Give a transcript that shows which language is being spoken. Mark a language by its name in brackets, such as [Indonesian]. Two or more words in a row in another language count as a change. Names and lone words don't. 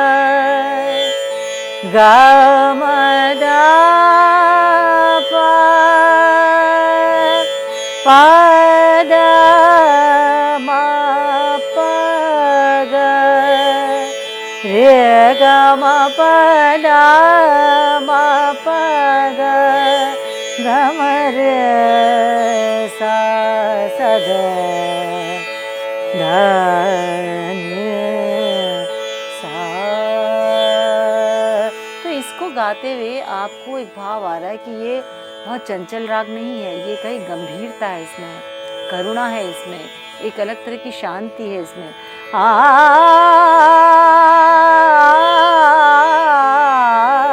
[Hindi] ग म द प प द म प ग रे ग म प द म प ग ग म रे सा सा द तो इसको गाते हुए आपको एक भाव आ रहा है कि ये बहुत चंचल राग नहीं है, ये कहीं गंभीरता है इसमें, करुणा है इसमें, एक अलग तरह की शांति है इसमें।